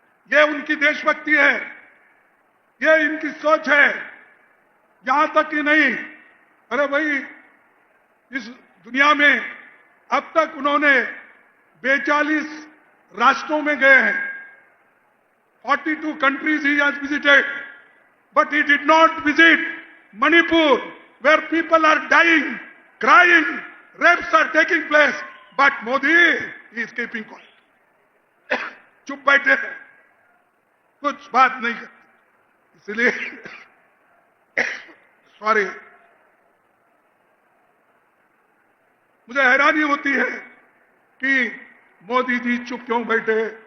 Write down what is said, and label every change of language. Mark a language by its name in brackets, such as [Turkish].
[Hindi] ये उनकी देशभक्ति है, ये इनकी सोच है। यहां तक कि नहीं, अरे भाई, इस दुनिया में अब तक उन्होंने 42 राष्ट्रों में गए हैं। [English] 42 countries he has visited, but he did not visit Manipur, where people are dying, crying, rapes are taking place, but Modi is keeping quiet. [Hindi] चुप बैठे हैं, कुछ बात नहीं करते। इसलिए सॉरी, मुझे हैरानी होती है कि मोदी जी चुप क्यों बैठे,